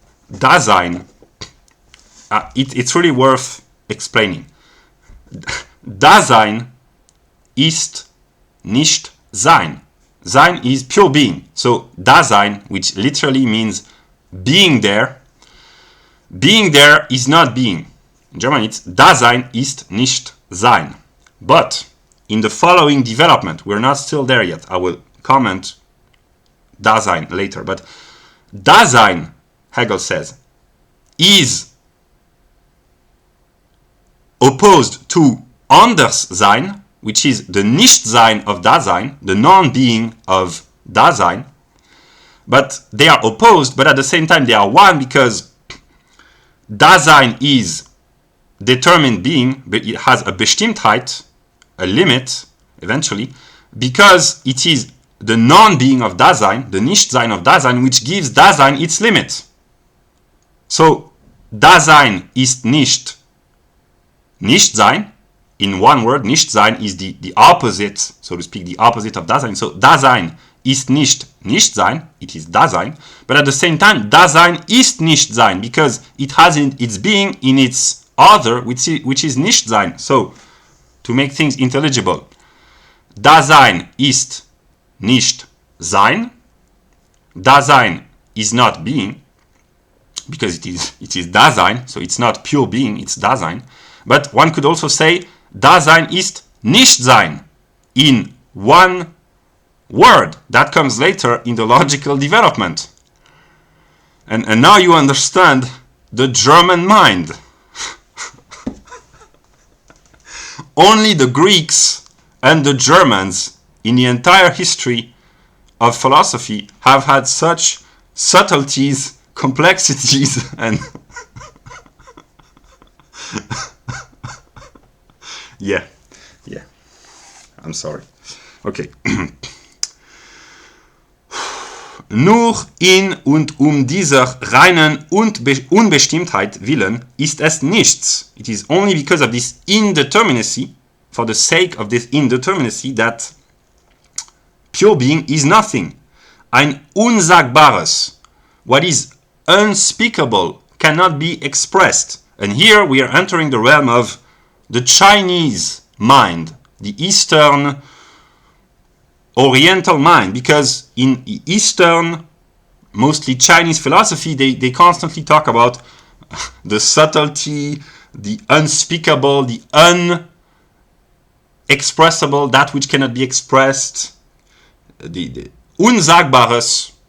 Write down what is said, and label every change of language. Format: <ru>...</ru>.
<en>Dasein, it's really worth explaining.</en> <de>Dasein ist nicht Sein.</de> <en>Sein is pure being. So Dasein, which literally means being there is not being. In German it's</en> <de>Dasein ist nicht Sein.</de> <en>But in the following development, we're not still there yet. I will comment Dasein later. But Dasein, Hegel says, is opposed to Anderssein, which is the Nichtsein of Dasein, the non-being of Dasein. But they are opposed, but at the same time they are one, because Dasein is determined being, but it has a Bestimmtheit, a limit, eventually, because it is the non-being of Dasein, the Nichtsein of Dasein, which gives Dasein its limit.</en> <de>So, Dasein ist nicht Nichtsein.</de> <en>In one word, Nichtsein is the opposite, so to speak, the opposite of Dasein. So,</en> <de>Dasein ist nicht Nichtsein,</de> <en>it is Dasein, but at the same time,</en> <de>Dasein ist Nichtsein,</de> <en>because it has its being in its other, which is Nichtsein. So, to make things intelligible,</en> <de>Dasein ist nicht Sein,</de> <en>Dasein is not being, because it is Dasein, so it's not pure being, it's Dasein. But one could also say</en> <de>Dasein ist Nichtsein</de> <en>in one word that comes later in the logical development. And now you understand the German mind. Only the Greeks and the Germans in the entire history of philosophy have had such subtleties, complexities, and yeah, I'm sorry. Okay.</en> <de>Nur in und dieser reinen Unbestimmtheit willen ist es nichts.</de> <en>It is only because of this indeterminacy, for the sake of this indeterminacy, that pure being is nothing.</en> <de>Ein Unsagbares.</de> <en>What is unspeakable cannot be expressed. And here we are entering the realm of the Chinese mind, the Eastern Oriental mind, because in Eastern, mostly Chinese philosophy, they constantly talk about the subtlety, the unspeakable, the unexpressible, that which cannot be expressed, the Unsagbares.</en>